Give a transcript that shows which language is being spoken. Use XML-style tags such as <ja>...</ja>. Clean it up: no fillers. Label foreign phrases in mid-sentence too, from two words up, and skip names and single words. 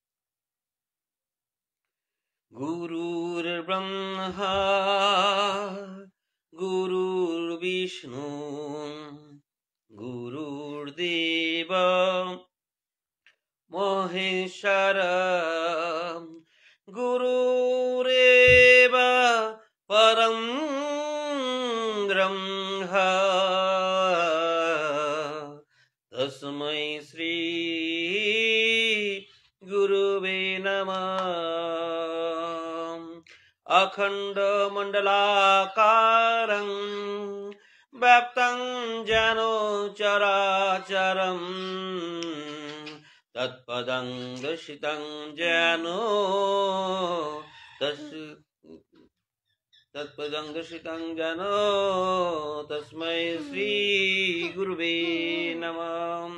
<sa>গুরুর ব্রহ্মা গুরুর বিষ্ণু গুরুর দেব মহেশ্বর গুরুরেব পরম ব্রহ্ম তস্मै শ্রী গুরুবে নমঃ। अखंड मंडलाकारं व्याप्तं येन चराचरं तत्पदं दर्शितं येन तस्मै श्री गुरुवे नमः।</sa>